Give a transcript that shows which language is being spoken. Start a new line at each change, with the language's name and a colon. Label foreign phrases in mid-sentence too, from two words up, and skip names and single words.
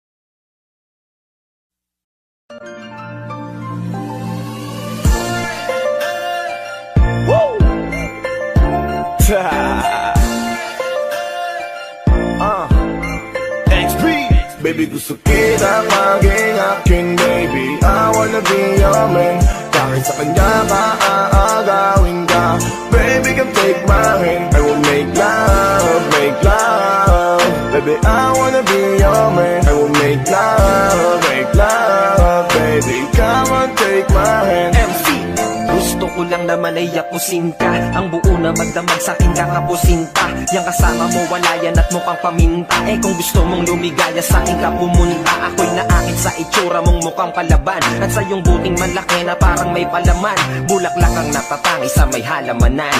Filipino: XP Baby, gusto kita maging akin, baby.
English: I wanna be your man.
Filipino: Kahit sa kanya ka, aagawin ka.
English: Baby, come take my hand. I will make love, make love. Baby, I wanna be your man. I will make love, make love. Baby, come on, take my hand.
Filipino: MC Gusto ko lang naman ay yapusin ka. Ang buo na magdamag sa'kin kakapusin ka. Yang kasama mo wala yan at mukhang paminta. Eh kung gusto mong lumigaya sa'kin ka pumunta. Ako'y naakit sa itsura mong mukhang palaban. At sa iyong buting manlaki na parang may palaman. Bulaklak ang natatangi sa may halamanan.